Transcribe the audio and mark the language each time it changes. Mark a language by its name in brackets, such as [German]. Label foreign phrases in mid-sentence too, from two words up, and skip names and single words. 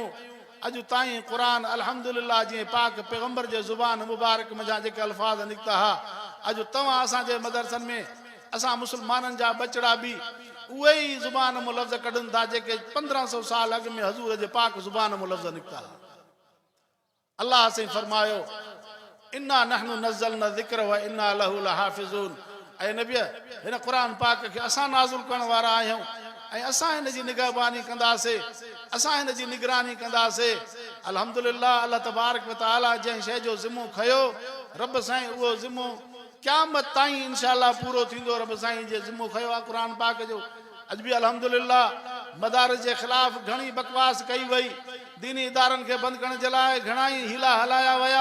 [Sindhi] अॼु ताईं क़ुरान अल्हम्दुलिल्लाह जीअं पाक पैगंबर जे ज़ुबान मुबारक में जा जेके अल्फाज़ निकिता हा अॼु तव्हां असांजे मदरसनि में असां मुस्लमाननि जा बचड़ा बि उहे ई ज़ुबान मो लफ़्ज़ कढनि था जेके 1500 साल अॻु में हज़ूर जे पाक ज़ुबान मो लफ़्ज़ निकिता। अल्लाह से फरमायो [Arabic] إنا نحن نزلنا ذكر و إنا له لحافظون. [Sindhi] ऐं नबी हिन क़ुरान पाक खे असां नाज़िल करण वारा आहियूं ऐं असां हिन जी निगहबानी कंदासीं असां हिन जी निगरानी कंदासीं। अल्हम्दुलिल्लाह [Arabic] الله تبارك و تعالى [Sindhi] जंहिं शइ जो ज़िम्मो खयो रब साईं उहो ज़िम्मो क़यामत ताईं इंशाअल्लाह पूरो थींदो। रब साईं जे ज़िम्मो खयो आहे क़ुरान पाक जो। अॼु बि अल्हम्दुलिल्लाह मदारिस जे ख़िलाफ़ घणी बकवास कई वई दीनी इदारनि खे बंदि करण जे लाइ घणा ई हीला हलाया विया।